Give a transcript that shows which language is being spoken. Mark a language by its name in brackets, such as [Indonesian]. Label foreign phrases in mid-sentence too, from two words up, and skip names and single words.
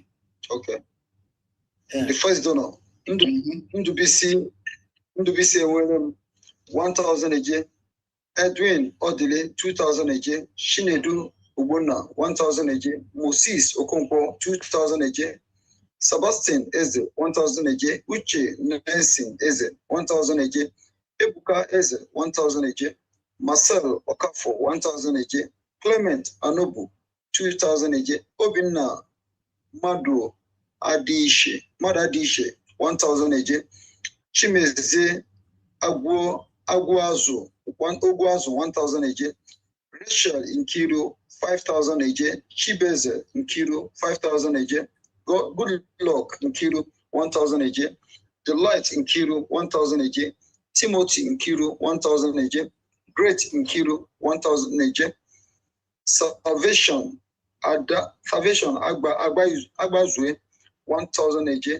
[English] Okay. Yeah. The first donor, Ndubisi 1,000 AJ. Edwin Odile 2,000 AJ. Shinedu Ubuna 1,000 AJ. Moses Okonkwo 2,000 AJ. Sebastian Eze 1,000 AJ. Uche Nelson Eze 1,000 AJ. Ebuka Eze 1,000 AJ. Marcel Okafo 1,000 AJ. Clement Anobu 2,000 AJ. Obinna Madu Adishe 1,000 AJ. Chimeze Agwazu 1,000 AJ. Rachel Nkiru 5,000 AJ. Chibeze Nkiru 5,000 AJ. Good luck Nkiru 1,000 AJ. Delight Nkiru 1,000 AJ. Timothy Nkiru 1,000 AJ. Great Nkiru 1,000 AJ. Salvation Agbazue 1,000 AJ.